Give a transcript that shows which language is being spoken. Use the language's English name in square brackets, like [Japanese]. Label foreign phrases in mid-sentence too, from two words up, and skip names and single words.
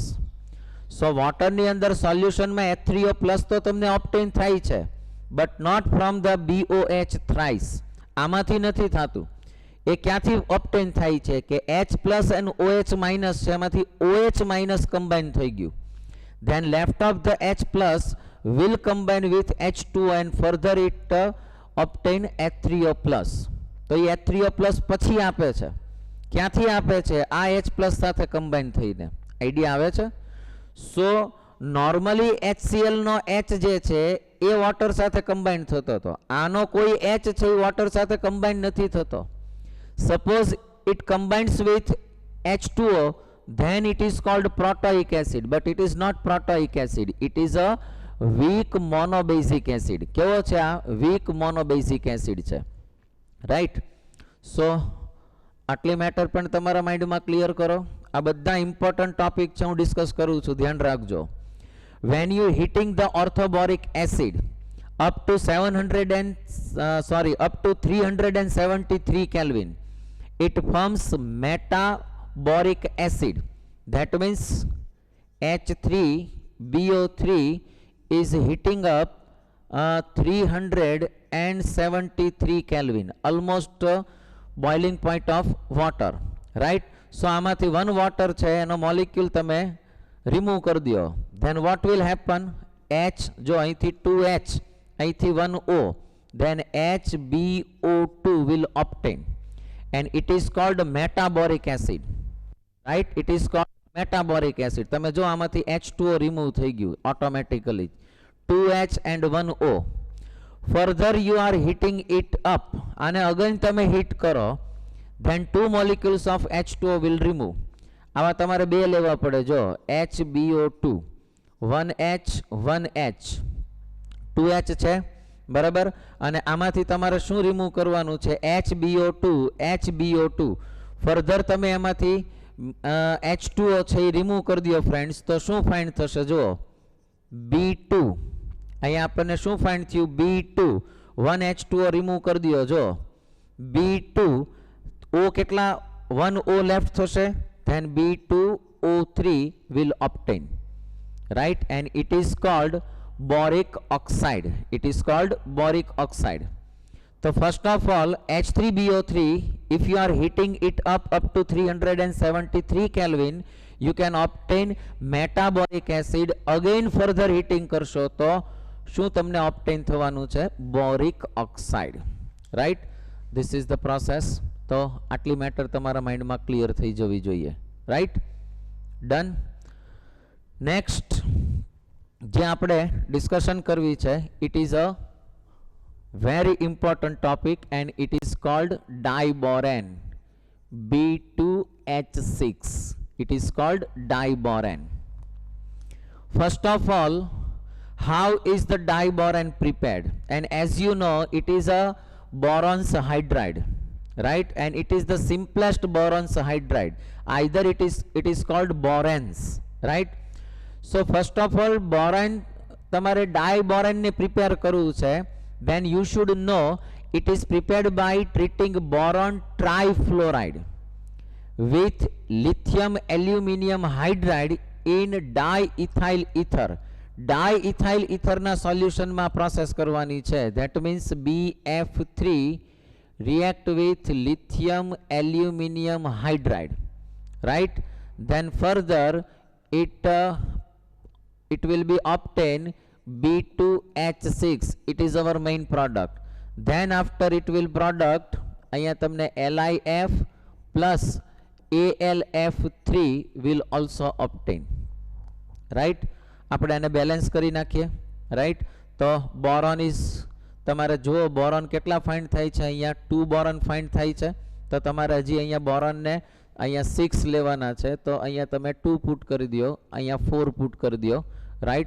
[English] So water [Gujarati] ની અંદર [English] solution માં H3O plus [Gujarati] તો તમને [English] obtain [Gujarati] થાય છે [English] but not from the BOH thrice. [Gujarati] આમાંથી નથી થાતું. એ ક્યાંથી obtain થાય છે કે [English] H plus and OH minus [Gujarati] છે, એમાંથી [English] OH minus [Gujarati] combine થઈ ગયું. [English] Then left of the H plus will combine with H2O and further it obtain H3O plus. [Gujarati] તો એ H3O plus પછી આપે છે. ક્યાંથી આપે છે? આ H plus સાથે combine થઈને. આઈડિયા આવે છે? [English] so normally [Gujarati] HCl નો H જે છે એ વોટર સાથે કમ્બાઈન થતો હતો. આનો કોઈ H છે એ વોટર સાથે કમ્બાઈન નથી થતો. [English] suppose it combines with H2O, then it is called protoic acid, but it is not protoic acid. It is a weak monobasic acid. [Gujarati] કેવો છે આ? [English] weak monobasic acid છે, રાઈટ. [Gujarati] સો આટલી મેટર પણ તમારા માઇન્ડમાં ક્લિયર કરો. આ બધા [English] important topic [Gujarati] છે, હું ડિસ્કસ કરું છું, ધ્યાન રાખજો. [English] when you heating the orthoboric acid up to 373 Kelvin, it forms metaboric acid. That means H3BO3 is heating up 373 Kelvin, almost boiling point of water, right? [Gujarati] So આમાંથી [English] one water [Gujarati] છે એનો મોલિક્યુલ તમે રિમૂવ કરી દો. [English] then what will happen? H જો અહીંથી 2H, અહીંથી 1O, then HbO2 will obtain and it is called metaboric acid, right? It is called metaboric acid. [Gujarati] તમે જો આમાંથી H2O રિમૂવ થઈ ગયું automatically, [English] 2H and 1O. further you are heating it up, આને again [Gujarati] તમે હીટ કરો, [English] then 2 molecules of H2O will remove. [Gujarati] આવા તમારે બે લેવા પડે. જો HbO2, 1H 1H, 2H છે, બરાબર. અને આમાંથી તમારે શું રિમૂવ કરવાનું છે? HbO2. ફર્ધર તમે એમાંથી H2O છે એ રિમૂવ કરી દો ફ્રેન્ડ્સ, તો શું ફાઇન્ડ થશે? જુઓ B2. અહીંયા આપણને શું ફાઇન્ડ થયું? B2. 1H2O રિમૂવ કરી દો. જો B2, O કેટલા? 1O લેફ્ટ થશે, [English] then B2O3 will obtain, right? and it is called boric oxide. It is called boric oxide. So first of all, H3BO3, if you are heating it up to 373 Kelvin, you can obtain metaboric acid. again further heating [Gujarati] કરશો તો શું તમને obtain થવાનું છે? [English] boric oxide, right? this is the process. [Gujarati] તો આટલી મેટર તમારા માઇન્ડમાં ક્લિયર થઈ જવી જોઈએ, રાઈટ? [English] done. next, [Gujarati] જે આપણે ડિસ્કશન કરવી છે, [English] it is a very important topic and it is called diboran B2H6. It is called diboran. First of all, how is the diboran prepared? And as you know, it is a boron's hydride, right? And it is the simplest boron's hydride. Either it is called borans, right? So first of all, boron તમારે diboran ને prepare [Gujarati] કરવું છે. [English] Then you should know it is prepared by treating boron trifluoride with lithium aluminium hydride in diethyl ether. Diethyl ether [Gujarati] ના solution માં process કરવાની છે. [English] That means BF3 react with lithium aluminium hydride, right? Then further it will be obtained B2H6. It is our main product. Then after it will product [Gujarati] અહીંયા તમને [English] LiF plus AlF3 will also obtain, right? [Gujarati] આપણે આને બેલેન્સ કરી નાખીએ, right? તો બોરોન ઇઝ તમારે જુઓ બોરોન કેટલા ફાઇન્ડ થાય છે, અહીંયા 2 બોરોન ફાઇન્ડ થાય છે. તો તમારે હજી અહીંયા બોરોનને અહીંયા 6 લેવાના છે. તો અહીંયા તમે 2 પુટ કરી દો, અહીંયા 4 પુટ કરી દો, રાઈટ?